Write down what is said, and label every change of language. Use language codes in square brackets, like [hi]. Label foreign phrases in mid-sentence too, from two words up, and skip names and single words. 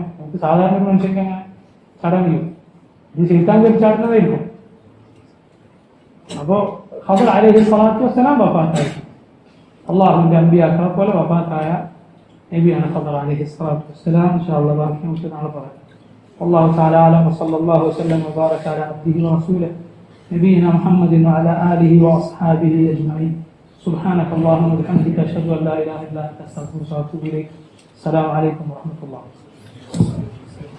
[ml] നമുക്ക് സാധാരണ ഒരു മനുഷ്യർക്ക് അങ്ങനെ ചാടാൻ കഴിയും. ഇത് ശൈത്താൻ കയറി ചാടുന്നതായിരിക്കും. അപ്പോ ഖദർ [ar] عليه الصلاة والسلام [ml] വഫാത്തായിരിക്കും. അള്ളാഹുവിന്റെ അമ്പിയാക്കളെ പോലെ വഫാത്തായ നബിയാണ് ഖദർ [ar] عليه الصلاة والسلام. إن شاء الله [ml] ബാക്കി നമുക്ക് നാളെ പറയാം. [ar] والله تعالى أعلم وصلى الله وسلم وبارك على عبده ورسوله نبينا محمد وعلى آله وأصحابه أجمعين. سبحانك اللهم وبحمدك أشهد أن لا إله إلا أنت أستغفرك وأتوب إليك. السلام عليكم ورحمة الله.